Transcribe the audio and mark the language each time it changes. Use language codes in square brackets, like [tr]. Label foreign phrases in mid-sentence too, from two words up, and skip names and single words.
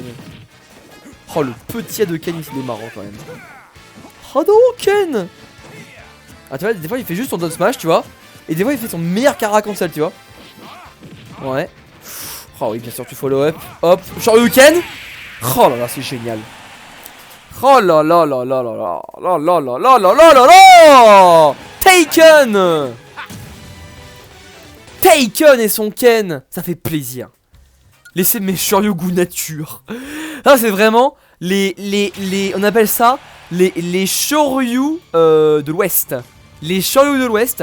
[fr] Oh, le petit Hadoken, il est marrant quand même. Hadoken. Ah, tu vois, des fois, il fait juste son [en] down smash, [fr] tu vois. Et des fois, il fait son meilleur Kara Cancel, tu vois. Ouais. Oh, oui, bien sûr, tu [en] follow up. [fr] Hop, Shoryuken. Oh là là, c'est génial. Oh là là là là là là là là là là là là là là. Taken. Taken et son Ken. Ça fait plaisir. Laissez mes Shoryu-gu nature. Ça c'est vraiment on appelle ça les Shoryu de l'Ouest. Les Shoryu de l'Ouest.